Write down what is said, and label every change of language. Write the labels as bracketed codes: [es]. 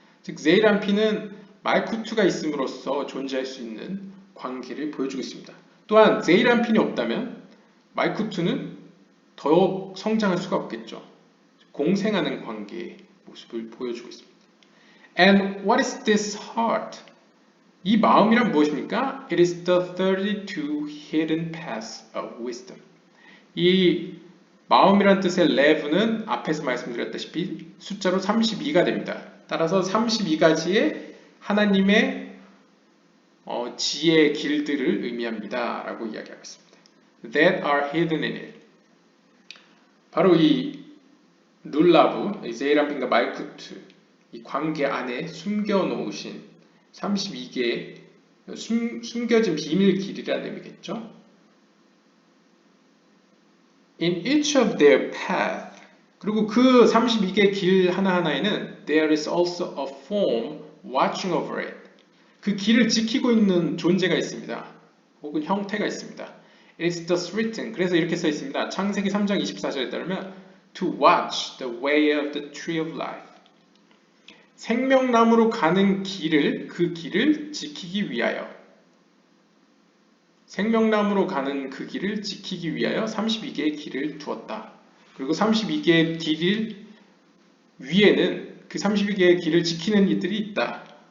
[ko] 즉, 세이르안핀은 말쿠트가 있음으로써 존재할 수 있는 관계를 보여주고 있습니다. 또한 세이르안핀이 없다면 말쿠트는 더욱 성장할 수가 없겠죠. 공생하는 관계의 모습을 보여주고 있습니다. [en] And what is this heart? [ko] 이 마음이란 무엇입니까? [en] It is the 32 hidden paths of wisdom. [ko] 이 마음이란 뜻의 leve는 앞에서 말씀드렸다시피 숫자로 32가 됩니다. 따라서 32가지의 하나님의 지혜의 길들을 의미합니다. 라고 이야기하고 있습니다. [en] That are hidden in it. [ko] 바로 이 룰라브, 제이람핀과 말쿠트 이 관계 안에 숨겨놓으신 32개의 숨겨진 비밀 길이라는 의미겠죠. [en] In each of their path. [ko] 그리고 그 32개의 길 하나하나에는 [en] there is also a form watching over it. [ko] 그 길을 지키고 있는 존재가 있습니다. 혹은 형태가 있습니다. [en] It is thus written. [ko] 그래서 이렇게 써 있습니다. 창세기 3장 24절에 따르면 [en] to watch the way of the tree of life. [ko] 생명나무로 가는 길을, 그 길을 지키기 위하여. 생명나무로 가는 그 길을 지키기 위하여 32개의 길을 두었다. 그리고 32개의 길 위에는 그 32개의 길을 지키는 이들이 있다.